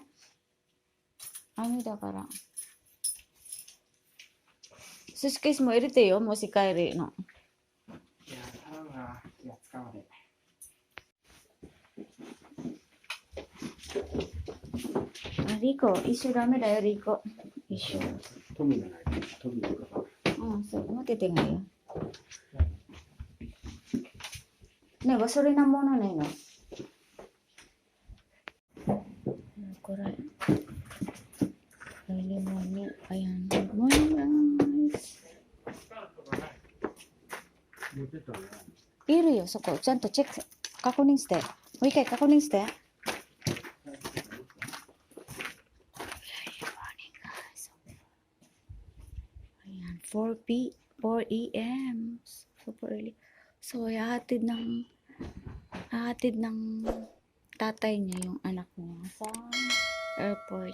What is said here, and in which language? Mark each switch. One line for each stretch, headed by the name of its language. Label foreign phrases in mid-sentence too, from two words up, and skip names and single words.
Japanese: Ano daから。スーツケースも入れてよ、もし帰るの。いや、頼むな。気がつかまで。あ、リコ、一緒ダメだよ、リコ。一緒。富がない。富とか。うん、そう、持っててがいいよ。
Filipino: ね、gasolina muna na yun. Ko rin.
English: Early morning. Ayan. Good morning, guys.
Japanese: 持ってたね。いるよ、そこ。ちゃんとチェック、確認して。もう一回確認して。Ayan, 4 a.m.
English: Super early.
Filipino: So, hahatid ng tatay niya yung anak niya sa airport.